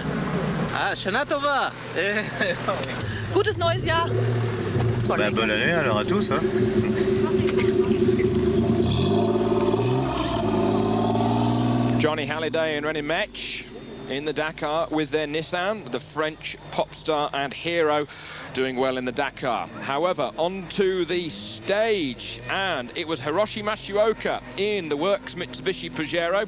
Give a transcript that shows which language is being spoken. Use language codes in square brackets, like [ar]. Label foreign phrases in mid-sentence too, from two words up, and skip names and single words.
[he] Shana Tova. [de] Gutes neues Jahr. [fr] Bonne année alors à tous. Hein. [en] Johnny Halliday and René Metsch in the Dakar with their Nissan, the French pop star and hero doing well in the Dakar. However, onto the stage, and it was Hiroshi Matsuoka in the Works Mitsubishi Pajero.